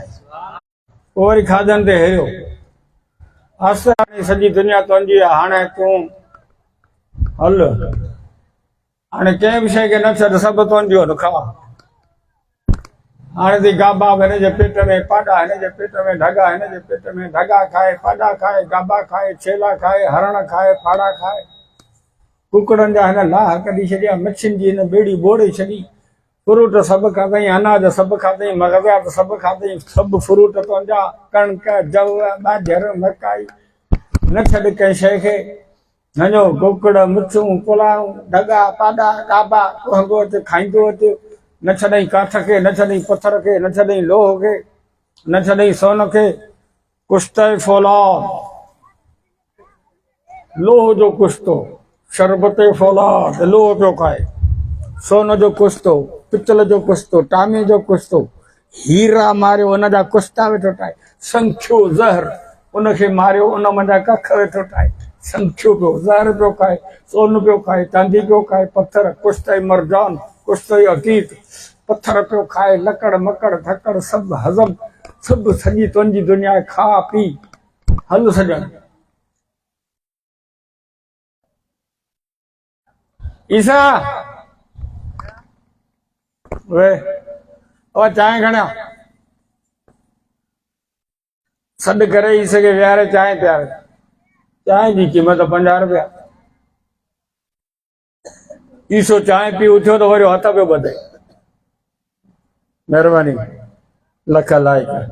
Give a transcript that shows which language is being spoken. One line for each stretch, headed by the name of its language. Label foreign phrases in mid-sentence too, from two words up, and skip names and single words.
Sindhi: पोइ वरी खाधनि ते हेरियो, अस हाणे सॼी दुनिया तुंहिंजी आहे, हाणे तूं हल, हाणे कंहिं बि शइ खे न छॾ, सभु तुंहिंजियूं आहिनि, खा। हाणे थी गाबा हिन जे पेट में, पाॾा हिन जे पेट में, ढगा हिन जे पेट में, ढगा खाए, पाॾा खाए, गाबा खाए, छेला खाए, हरण खाए, फाड़ा खाए, कुकड़नि जा हिन लाह कढी छॾिया, मच्छियुनि जी हिन बेड़ी बोड़े छॾी, फ्रूट सब खाधई, अनाज सब खाधई, मगज़ात सब खाधई, सब फ्रूट तुंहिंजा, कणक जव ॿाझर मकाई, न छॾ कंहिं शइ खे। हञो कुकड़ मिठियूं पुलाऊं ढगा पाॾा ॾाबा खंघो अच खाईंदो अच। न छॾई काठ खे, न छॾई पत्थर खे, न छॾई लोह खे, न छॾई सोन खे। कुश्ते फौलाद, लोह जो कुश्तो, शरबते फौलाद, लोह पियो खाए। सोन जो कुश्तो, पितल जो कुश्तो, टामे जो कुश्तो, हीरा मारियो उन जा कुश्ता वेठो ठाहे। संख्यो ज़हर, उनखे मारियो उन मंझा कख वेठो ठाहे। संख्यो पियो ज़हर पियो खाए, सोन पियो खाए, चांदी पियो खाए, पत्थर कुश्ते मरजान, कुश्ते अतीत, पत्थर पियो खाए, लकड़ मकड़ धकड़ सब हज़म, सब सॼी तुंहिंजी दुनिया खा पी हल सॼण। ईसा वे और चाय खणिया सॾ करे ईसे खे विहारे चांहि पियारे। चांहि जी क़ीमत 50 रुपया। ईसो चांहि पी उथियो त वरी हथ पियो ॿधे। महिरबानी लख लाइक।